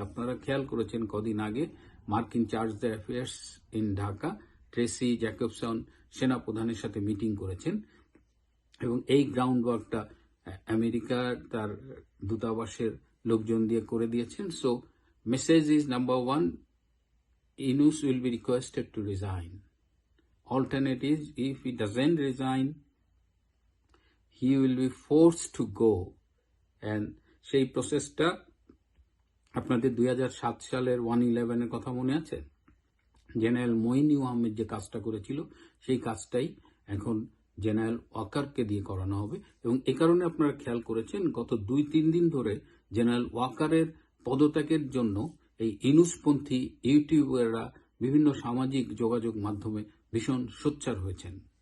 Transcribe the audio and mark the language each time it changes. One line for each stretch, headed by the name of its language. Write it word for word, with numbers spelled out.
Bangla: আপনারা খেয়াল করেছেন কদিন আগে মার্কিন charge the affairs in Dhaka Tracy Jacobson সেনাপ্রধানের সাথে মিটিং করেছেন এবং এই গ্রাউন্ড ওয়ার্কটা আমেরিকার তার দূতাবাসের লোকজন দিয়ে করে দিয়েছেন।
English: So message is number one, Yunus will be requested to resign. Alternatives, if he doesn't resign, he will be forced to go. And
Bangla: সেই প্রসেসটা আপনাদের দুই হাজার সাত সালের ওয়ান ইলেভেনের কথা মনে আছে? জেনারেল মঈন আহমেদ যে কাজটা করেছিল সেই কাজটাই এখন জেনারেল ওয়াকারকে দিয়ে করানো হবে। এবং এ কারণে আপনারা খেয়াল করেছেন গত দুই তিন দিন ধরে জেনারেল ওয়াকারের পদত্যাগের জন্য এই ইউনূসপন্থী ইউটিউবাররা বিভিন্ন সামাজিক যোগাযোগ মাধ্যমে ভীষণ সোচ্চার হয়েছেন।